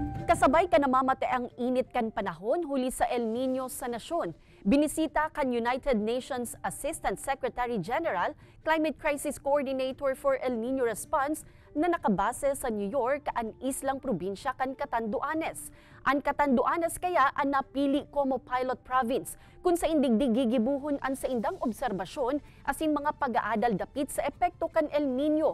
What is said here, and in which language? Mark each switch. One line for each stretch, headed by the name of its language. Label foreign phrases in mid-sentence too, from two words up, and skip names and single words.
Bikol: Kasabay ka namamate ang init kan panahon huli sa El Nino sa nasyon. Binisita kan United Nations Assistant Secretary General, Climate Crisis Coordinator for El Nino Response na nakabase sa New York ang islang probinsya kan Catanduanes. Ang Catanduanes kaya ang napili como pilot province kung sa indigdig gigibuhon ang sa indang obserbasyon asin mga pag-aadal dapit sa epekto kan El Nino.